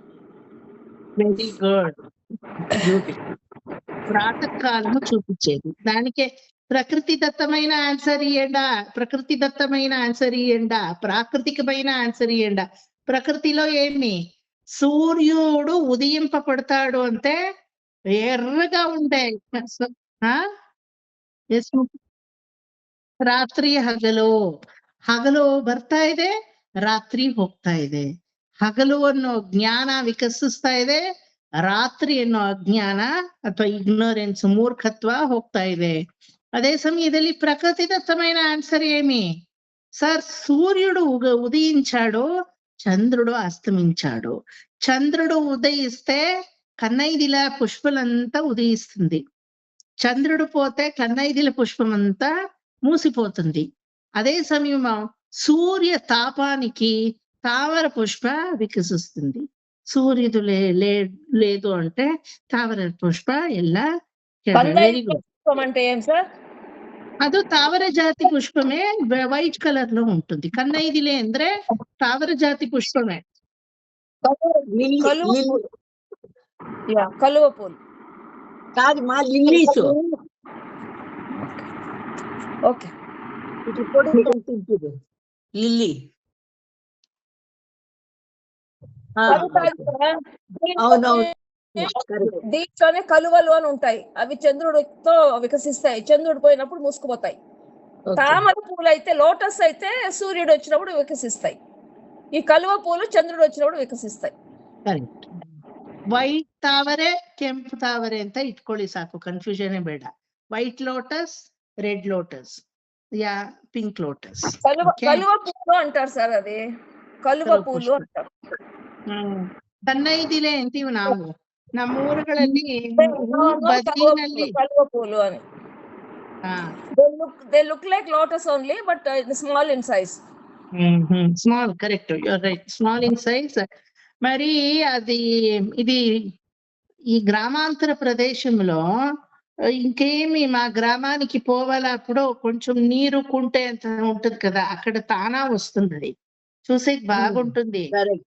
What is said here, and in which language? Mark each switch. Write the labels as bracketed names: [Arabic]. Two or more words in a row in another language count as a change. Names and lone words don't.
[Telugu] వెరీ గుడ్. ప్రాతకాలము చూపించేది. దానికే ప్రకృతి దత్తమైన ఆన్సర్ ఇయ్యండా, ప్రకృతి దత్తమైన ఆన్సర్ ఇయ్యండా, ప్రాకృతికమైన ఆన్సర్ ఇయ్యండా. ప్రకృతిలో ఏమి? సూర్యుడు ఉదయింపబడతాడు అంటే ఎర్రగా ఉండే [Kannada] ರಾತ್ರಿ ಹಗಲು ಬರ್ತಾ ಇದೆ, ರಾತ್ರಿ ಹೋಗ್ತಾ ಇದೆ. ಹಗಲು ಅನ್ನೋ ಜ್ಞಾನ ವಿಕಸಿಸ್ತಾ ಇದೆ, ರಾತ್ರಿ ಅನ್ನೋ ಅಜ್ಞಾನ ಅಥವಾ ಇಗ್ನೋರೆನ್ಸ್ ಮೂರ್ಖತ್ವ ಹೋಗ್ತಾ ಇದೆ. [Telugu] అదే సమయದಲ್ಲಿ ప్రకృతిదత్తమైన ఆన్సర్ ఏమి? సార్ సూర్యుడు ఉదయించాడు, చంద్రుడు అస్తమించాడు. చంద్రుడు ఉదయిస్తే కన్నైదిల పుష్పలంతా ఉదయిస్తుంది, చంద్రుడు పోతే కన్నైదిల పుష్పం అంతా మూసిపోతుంది. అదే సమయం సూర్య తాపానికి తావర పుష్ప వికసిస్తుంది. సూర్యుడు లేదు అంటే తావర పుష్ಪ ಎಲ್ಲ వెరీ గుడ్. అంటే ఏం సార్? [Kannada] ಅದು ತಾವರ ಜಾತಿ ಪುಷ್ಪಮೇ, ವೈಟ್ ಕಲರ್ [Telugu] లో ఉంటుంది. [Kannada] ಕನ್ನೈದಿಲೆ ಅಂದ್ರೆ ತಾವರ ಜಾತಿ పుష్పమే. [Telugu] కలువ పూలు కాదు మా లిల్లీస్. ఓకే, లిల్లీ. దీంట్లోనే కలువలు అని ఉంటాయి, అవి చంద్రుడితో వికసిస్తాయి. చంద్రుడు పోయినప్పుడు మూసుకుపోతాయి. తామర పూలు అయితే, లోటస్ అయితే సూర్యుడు వచ్చినప్పుడు వికసిస్తాయి. ఈ కలువ పూలు చంద్రుడు వచ్చినప్పుడు వికసిస్తాయి. [Kannada] ಕರೆಕ್ಟ್. ವೈಟ್ ತಾವರೆ, ಕೆಂಪು ತಾವರೆ ಅಂತ ಇಟ್ಕೊಳ್ಳಿ ಸಾಕು, ಕನ್ಫ್ಯೂಷನ್ ಬೇಡ. [English] white lotus, red lotus, ya pink lotus. [Telugu] కలువ పూలు అంటారు సార్, అది కలువ పూలు అంటారు. [Kannada] ಕನ್ನೈದಿಲೆ ಅಂತೀವಿ ನಾವು ನಮ್ಮ ಊರುಗಳಲ್ಲಿ, ಬದಿನಲ್ಲಿ [Telugu] ಕలుವ పూలు అని. [English] They look like lotus only, but small in size. small, correct, you are right, small in size. [Telugu] మరి అది ఇది ఈ గ్రామాంతర ప్రదేశంలో ఇంకేమి, మా గ్రామానికి పోవాలా అప్పుడు కొంచెం నీరు కుంటే అంత ఉంటుంది కదా, అక్కడ తానా వస్తుంది, చూసే బాగుంటుంది.